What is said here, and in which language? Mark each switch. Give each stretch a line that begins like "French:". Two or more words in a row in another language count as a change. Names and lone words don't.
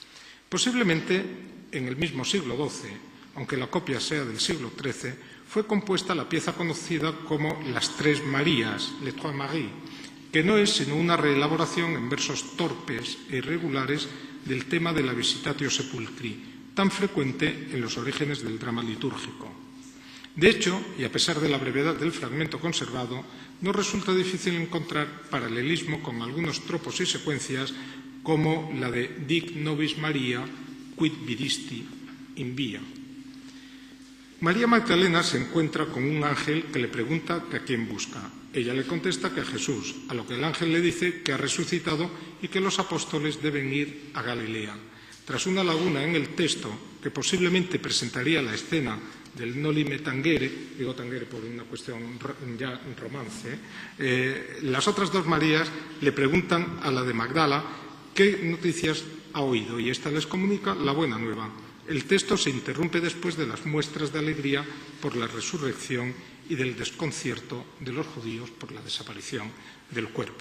Spanish: Posiblemente, en el mismo siglo XII, aunque la copia sea del siglo XIII, fue compuesta la pieza conocida como Las Tres Marías,
French: Les Trois Maries,
Spanish: que no es sino una reelaboración en versos torpes e irregulares del tema de la
Latin: Visitatio Sepulcri,
Spanish: tan frecuente en los orígenes del drama litúrgico. De hecho, y a pesar de la brevedad del fragmento conservado, nos resulta difícil encontrar paralelismo con algunos tropos y secuencias como la de
Latin: Dic nobis Maria, quid vidisti in via.
Spanish: María Magdalena se encuentra con un ángel que le pregunta que a quién busca. Ella le contesta que a Jesús, a lo que el ángel le dice que ha resucitado y que los apóstoles deben ir a Galilea. Tras una laguna en el texto que posiblemente presentaría la escena del
Latin: Noli me tangere,
Spanish: digo tangere por una cuestión ya romance, las otras dos Marías le preguntan a la de Magdala qué noticias ha oído y ésta les comunica la buena nueva. El texto se interrumpe después de las muestras de alegría por la resurrección y del desconcierto de los judíos por la desaparición del cuerpo.